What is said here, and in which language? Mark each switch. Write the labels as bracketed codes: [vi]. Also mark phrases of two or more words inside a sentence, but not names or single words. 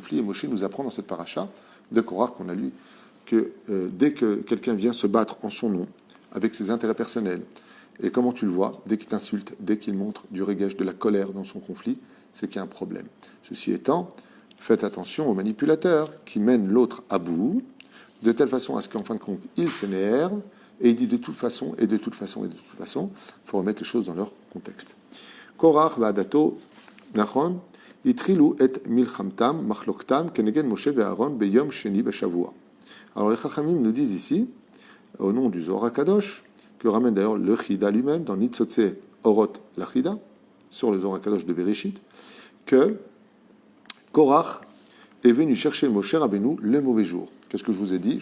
[fr] Et Moshe nous apprend dans cette paracha de Korach qu'on a lu que dès que quelqu'un vient se battre en son nom, avec ses intérêts personnels, et comment tu le vois, dès qu'il t'insulte, dès qu'il montre du regesh, de la colère dans son conflit, c'est qu'il y a un problème. Ceci étant, faites attention aux manipulateurs qui mènent l'autre à bout, de telle façon à ce qu'en fin de compte, il s'énerve, et il dit de toute façon, et de toute façon, et de toute façon, il faut remettre les choses dans leur contexte. [he] קרח ועדתו נכון, התחילו את מלחמתם, מחלוקתם, כנגד משה ואהרן ביום שני בשבוע. [fr] Alors les Chachamim nous disent ici, au nom du Zohar HaKadosh, que ramène d'ailleurs le Chida lui-même, dans Nitzotze Orot la Chida, sur le Zohar HaKadosh de Bereshit, que Korach est venu chercher Moshe Rabbeinu le mauvais jour. Qu'est-ce que je vous ai dit?